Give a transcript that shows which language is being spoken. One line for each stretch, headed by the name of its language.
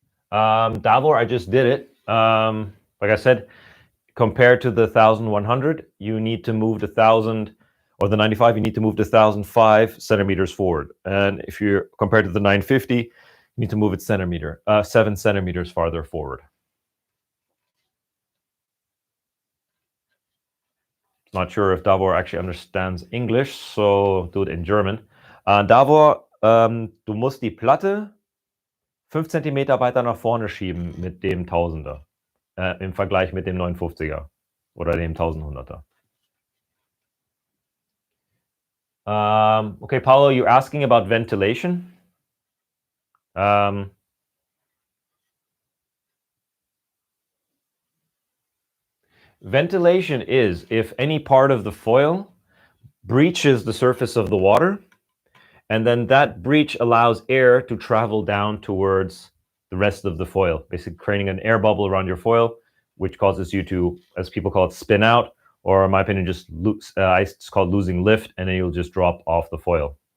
English: Davor, I just did it. Like I said, compared to the 1100, you need to move the 1000 or the 95, you need to move the 1005 centimeters forward. And if you're compared to the 950, you need to move it 7 centimeters farther forward. Not sure if Davor actually understands English, so do it in German.
German: Davor, du musst die Platte 5 Zentimeter weiter nach vorne schieben mit dem 1000er im Vergleich mit dem 950er oder dem 1100er.
English: Okay, Paulo, you're asking about ventilation. Ventilation is if any part of the foil breaches the surface of the water, and then that breach allows air to travel down towards the rest of the foil, basically creating an air bubble around your foil, which causes you to, as people call it, spin out, or in my opinion, just lose, it's called losing lift, and then you'll just drop off the foil.